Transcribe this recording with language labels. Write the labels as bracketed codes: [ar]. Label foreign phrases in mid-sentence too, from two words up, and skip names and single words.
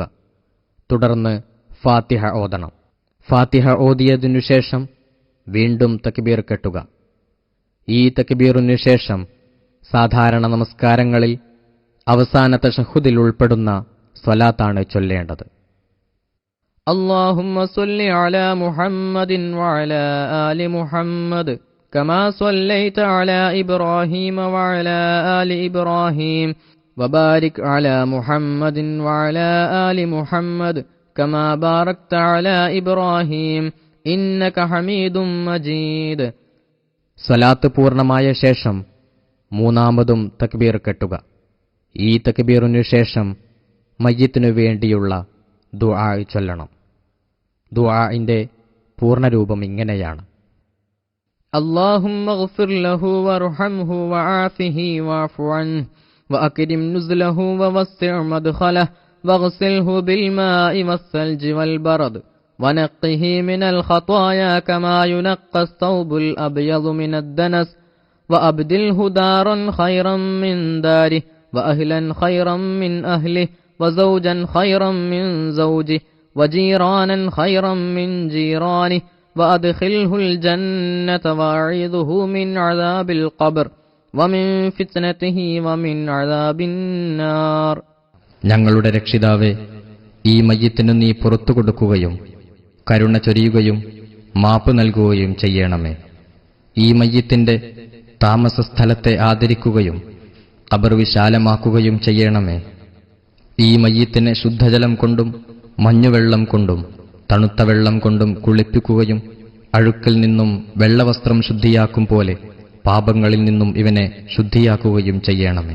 [ml] തുടർന്ന് ഫാത്തിഹ ഓതണം. ഫാത്തിഹ ഓതിയതിനുശേഷം വീണ്ടും തക്ബീർ കെട്ടുക. ഈ തക്ബീറിനു ശേഷം സാധാരണ നമസ്കാരങ്ങളിൽ അവസാന തശഹുദിൽ ഉൾപ്പെടുന്ന സ്വലാത്താണ് ചൊല്ലേണ്ടത്. [ar] اللهم صل على محمد وعلى آل محمد كما صليت على إبراهيم وعلى آل إبراهيم وبارك على محمد وعلى آل محمد كما باركت على إبراهيم إنك حميد مجيد. [ml] സ്വലാത്ത് പൂർണ്ണമായ ശേഷം മൂന്നാമതും തക്ബീർ കെട്ടുക. ഈ തക്ബീറിനു ശേഷം മയ്യിത്തിനു വേണ്ടിയുള്ള ദുആ ചൊല്ലണം. ദുആഇന്റെ പൂർണ്ണരൂപം ഇങ്ങനെയാണ്: [ar] اللهم اغفر له وارحمه وعافه واعف عنه وأكرم نزله ووسع مدخله واغسله بالماء والثلج والبرد ونقه من الخطايا كما ينقى الثوب الأبيض من الدنس وأبدله دارا خيرا من داره وأهلا خيرا من أهله وزوجا خيرا من زوجه وجيرانا خيرا من جيرانه وأدخله الجنة وأعيذه من عذاب القبر ومن فتنته ومن عذاب النار. [ml] ഞങ്ങളുടെ രക്ഷിതാവേ, ഈ മയ്യിത്തിനു നീ പുറത്തു കൊടുക്കുകയും കരുണ ചൊരിയുകയും മാപ്പ് നൽകുകയും ചെയ്യണമേ. ഈ മയ്യിത്തിന്റെ താമസസ്ഥലത്തെ ആദരിക്കുകയും ഖബർ വിശാലമാക്കുകയും ചെയ്യണമേ. ഈ മയ്യിത്തിനെ ശുദ്ധജലം കൊണ്ടും മഞ്ഞുവെള്ളം കൊണ്ടും തണുത്ത വെള്ളം കൊണ്ടും കുളിപ്പിക്കുകയും അഴുക്കിൽ നിന്നും വെള്ളവസ്ത്രം ശുദ്ധിയാക്കും പോലെ പാപങ്ങളിൽ നിന്നും ഇവനെ ശുദ്ധിയാക്കുകയും ചെയ്യണമേ.